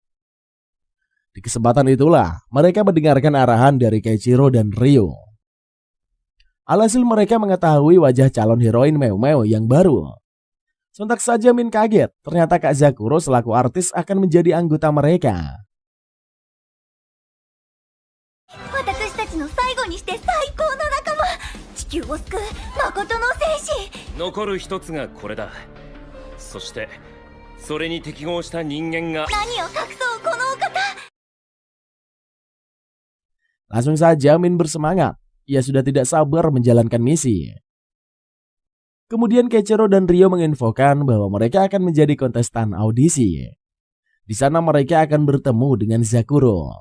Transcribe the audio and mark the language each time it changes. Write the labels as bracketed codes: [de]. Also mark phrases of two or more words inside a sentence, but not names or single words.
[id] Di kesempatan itulah mereka mendengarkan arahan dari Keiichiro dan Ryo. Alhasil mereka mengetahui wajah calon heroin Meow yang baru. Sontak saja Min kaget, ternyata Kak Zakuro selaku artis akan menjadi anggota mereka. [ja] 残る一つがこれだ。そしてそれに適合した人間が。 [id] Langsung saja Min bersemangat. Ia sudah tidak sabar menjalankan misi. Kemudian Keiichiro dan Ryo menginfokan bahwa mereka akan menjadi kontestan audisi. Di sana mereka akan bertemu dengan Zakuro.